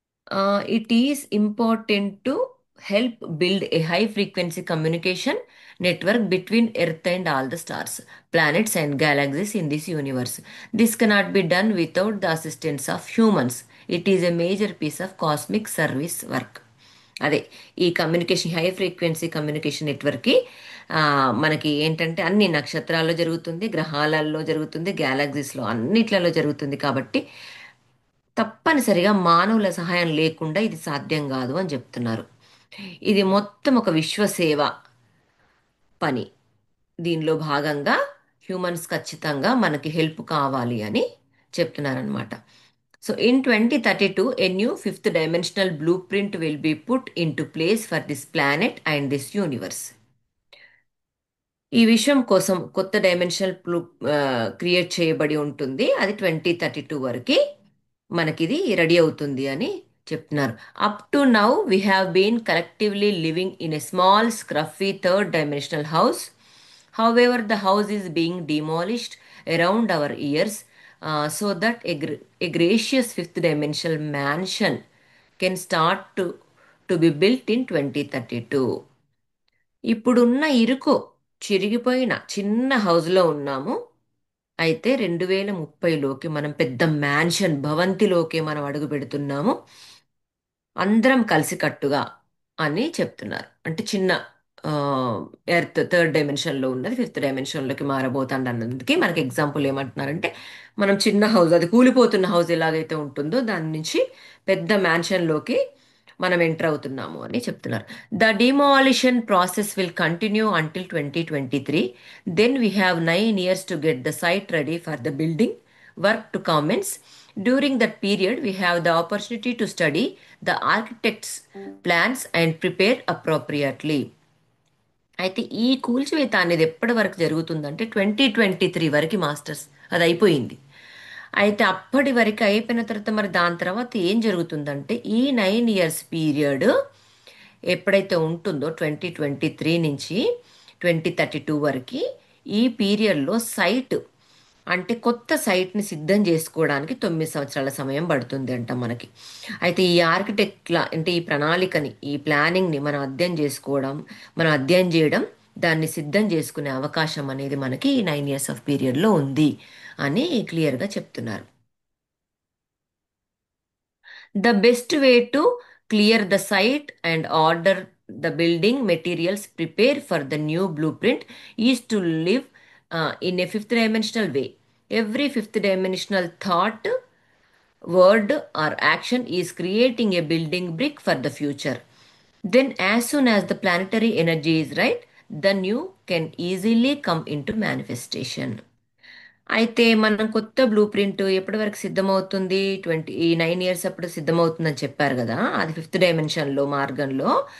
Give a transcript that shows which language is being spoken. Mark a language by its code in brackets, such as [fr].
[en] It is important to help build a high frequency communication network between Earth and all the stars, planets, and galaxies in this universe. This cannot be done without the assistance of humans. It is a major piece of cosmic service work. [te] అదే ఈ communication high frequency communication నెట్వర్క్కి మనకి ఏంటంటే అన్ని నక్షత్రాల్లో జరుగుతుంది, గ్రహాలలో జరుగుతుంది, గ్యాలక్సీస్లో అన్నిట్లలో జరుగుతుంది కాబట్టి తప్పనిసరిగా మానవుల సహాయం లేకుండా ఇది సాధ్యం కాదు అని చెప్తున్నారు. ఇది మొత్తం ఒక విశ్వసేవ పని. దీనిలో భాగంగా హ్యూమన్స్ ఖచ్చితంగా మనకి హెల్ప్ కావాలి అని చెప్తున్నారనమాట. [en] So in 2032 a new fifth dimensional blueprint will be put into place for this planet and this universe. [te] ఈ విషయం కోసం కొత్త డైమెన్షనల్ క్రియేట్ చేయబడి ఉంటుంది. అది 2032 వరకు మనకిది రెడీ అవుతుంది అని చెప్తున్నారు. [en] Up to now we have been collectively living in a small scruffy third dimensional house. However, the house is being demolished around our ears so that a gracious fifth dimensional mansion can start to be built in 2032. [te] ఇప్పుడున్న ఇరుకు చిరిగిపోయిన చిన్న హౌస్లో ఉన్నాము. అయితే 2030లోకి మనం పెద్ద mansion భవంతిలోకి మనం అడుగు పెడుతున్నాము, అందరం కలిసికట్టుగా అని చెప్తున్నారు. అంటే చిన్న ఎర్త్ థర్డ్ డైమెన్షన్లో ఉన్నది ఫిఫ్త్ డైమెన్షన్లోకి మారబోతాండి అన్నందుకే మనకి ఎగ్జాంపుల్ ఏమంటున్నారంటే, మనం చిన్న హౌస్ అది కూలిపోతున్న హౌస్ ఎలాగైతే ఉంటుందో దాని నుంచి పెద్ద మ్యాన్షన్లోకి మనం ఎంటర్ అవుతున్నాము అని చెప్తున్నారు. [en] The demolition process will continue until 2023. Then we have 9 years to get the site ready for the building work to commence. During that period, we have the opportunity to study the architect's plans and prepare appropriately. [te] అయితే ఈ కూల్చివేత అనేది ఎప్పటి వరకు జరుగుతుందంటే 2023 వరకు masters అది అయిపోయింది. అయితే అప్పటి వరకు అయిపోయిన తర్వాత మరి దాని తర్వాత ఏం జరుగుతుందంటే ఈ 9 years పీరియడ్ ఎప్పుడైతే ఉంటుందో 2023 నుంచి 2032 వరకు ఈ పీరియడ్లో సైట్ అంటే కొత్త సైట్ని సిద్ధం చేసుకోవడానికి 9 సంవత్సరాల సమయం పడుతుంది అంట మనకి. అయితే ఈ ఆర్కిటెక్ట్ల అంటే ఈ ప్రణాళికని ఈ ప్లానింగ్ని మనం అధ్యయనం చేయడం, దాన్ని సిద్ధం చేసుకునే అవకాశం అనేది మనకి ఈ 9 years ఆఫ్ పీరియడ్లో ఉంది అని క్లియర్గా చెప్తున్నారు. [en] The best way to clear the site and order the building materials, prepare for the new blueprint, is to live in a fifth dimensional way. Every fifth dimensional thought, word, or action is creating a building brick for the future. Then, as soon as the planetary energy is right, the new can easily come into manifestation. [te] అయితే మనం కొత్త blue print ఎప్పటి వరకు సిద్ధమవుతుంది? ఈ 9 years అప్పుడు సిద్ధమవుతుందని చెప్పారు కదా, అది ఫిఫ్త్ డైమెన్షన్లో మార్గంలో.